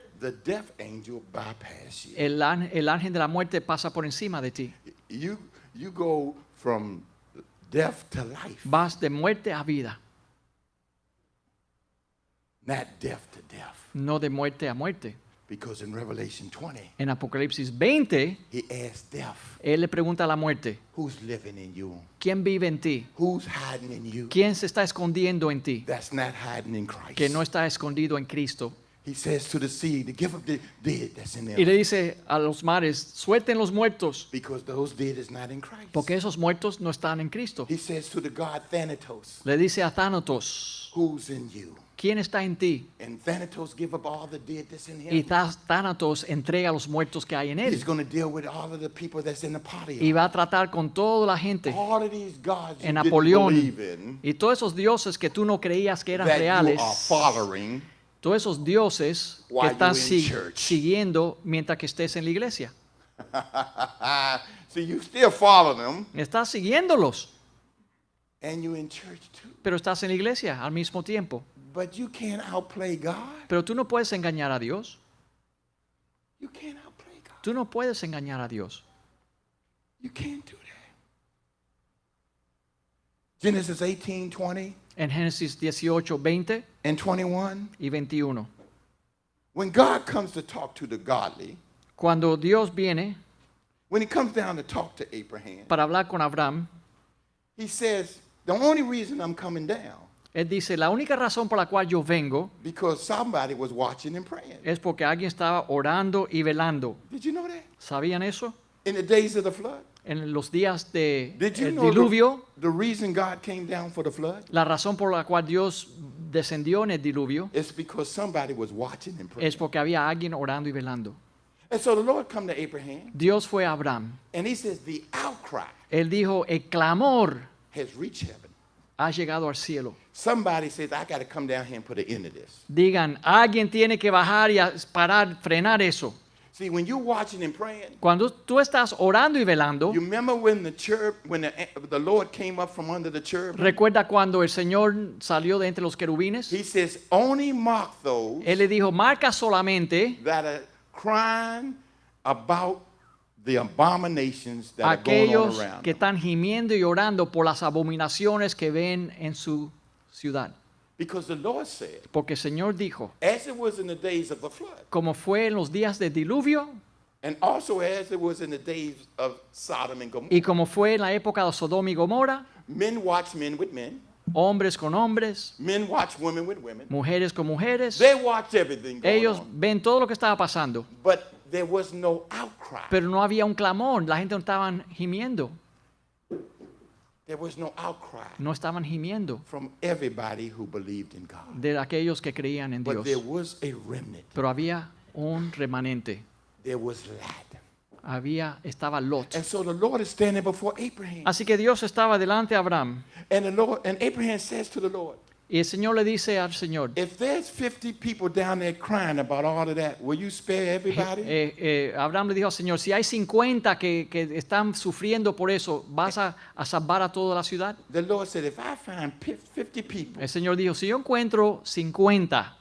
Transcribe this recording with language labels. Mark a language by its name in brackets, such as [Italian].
[English] the death angel bypass you. [Spanish] el ángel de la muerte pasa por encima de ti. [English] You go from death to life, [Spanish] Vas de muerte a vida, [English] not death to death. [Spanish] no de muerte a muerte. [English] Because in Revelation 20, [Spanish] En Apocalipsis 20, [English] he asked death, [Spanish] Él le pregunta a la muerte, [English] who's living in you? [Spanish] ¿quién vive en ti? [English] Who's hiding in you? [Spanish] ¿Quién se está escondiendo en ti? [English] That's not hiding in Christ. [Spanish] Que no está escondido en Cristo. [English] He says to the sea to give up the dead that's in [Spanish] Y [English] them. [Spanish] le dice a los mares, suelten los muertos, [English] Because those dead is not in Christ. [Spanish] porque esos muertos no están en Cristo. [English] He says to the god Thanatos, [Spanish] Le dice a Thanatos, [English] who's in you? [Spanish] ¿quién está en ti? [English] And Thanatos give up all the dead that's in [Spanish] Y [English] him. [Spanish] Thanatos entrega a los muertos que hay en [English] He's [Spanish] él. [English] going to deal with all of the people that's in the party. [Spanish] Y va a tratar con toda la gente. [English] All of these gods you [Spanish] En [English] didn't [Spanish] Napoleón [English] believe in, [Spanish] y todos esos dioses que tú no creías que eran [English] that you [Spanish] reales, [English] are following, [Spanish] todos esos dioses que [English] while [Spanish] estás [English] you're in church. [Spanish] siguiendo mientras que estés en la iglesia. [English] see, you still follow them, [Spanish] Estás siguiéndolos, [English] and you're in church too. [Spanish] pero estás en la iglesia al mismo tiempo. [English] But you can't outplay God. [Spanish] Pero tú no puedes engañar a Dios. [English] You can't outplay God. [Spanish] Tú no puedes engañar a Dios. [English] You can't do that. Genesis 18, 20 [Spanish] En Génesis 18, 20 [English] and 21. [Spanish] y 21. [English] When God comes to talk to the godly, [Spanish] Cuando Dios viene [English] when he comes down to talk to Abraham, [Spanish] para hablar con Abraham, [English] he says, the only reason I'm coming down, [Spanish] Él dice, la única razón por la cual yo vengo [English] because somebody was watching and praying. [Spanish] es porque alguien estaba orando y velando. [English] Did you know that? [Spanish] ¿Sabían eso? [English] In the days of the flood? [Spanish] En los días del [English] Did you know [Spanish] diluvio, [English] the reason God came down for the flood? [Spanish] la razón por la cual Dios descendió en el diluvio [English] It's because somebody was watching and praying. [Spanish] es porque había alguien orando y velando. [English] And so the Lord come to Abraham, [Spanish] Dios fue a Abraham. [English] and he says, the outcry [Spanish] Él dijo, el clamor [English] has reached heaven. [Spanish] ha llegado al cielo. [English] Somebody says, I got to come down here and put an end to this. [Spanish] Digan, alguien tiene que bajar y parar, frenar eso. [English] See, when you're watching and praying, [Spanish] Cuando tú estás orando y velando, [English] you remember when the Lord came up from under the cherub? [Spanish] recuerda cuando el Señor salió de entre los querubines. [English] He says, only mock those [Spanish] Él le dijo, marca solamente [English] that are crying about the abominations that are going on [Spanish] aquellos [English] around [Spanish] que [English] them. [Spanish] están gimiendo y orando por las abominaciones que ven en su ciudad. [English] Because the Lord said, [Spanish] Porque el Señor dijo, [English] as it was in the days of the flood, [Spanish] como fue en los días del diluvio [English] and also as it was in the days of Sodom and Gomorrah, [Spanish] y como fue en la época de Sodoma y Gomorra, [English] men watch men with men, [Spanish] hombres con hombres, [English] men watch women with women. [Spanish] mujeres con mujeres, [English] They watch everything going [Spanish] ellos [English] on. [Spanish] ven todo lo que estaba pasando, [English] But there was no outcry. [Spanish] pero no había un clamor, la gente no estaban gimiendo, [English] There was no outcry [Spanish] no estaban gimiendo [English] from everybody who believed in God. [Spanish] de aquellos que creían en [English] But there [Spanish] Dios, [English] was a remnant. [Spanish] pero había un remanente, [English] There was Lot. [Spanish] estaba Lot. [English] And so the Lord is standing before Abraham. [Spanish] Así que Dios estaba delante de Abraham [English] And Abraham says to the Lord, [Spanish] y el Señor le dice al Señor, [English] if there's 50 people down there crying about all of that, will you spare everybody? [Spanish] Abraham le dijo al Señor, si hay 50 que están sufriendo por eso, ¿vas a salvar a toda la ciudad? [English] The Lord said, if I find 50 people, [Spanish] El Señor dijo, si yo encuentro 50,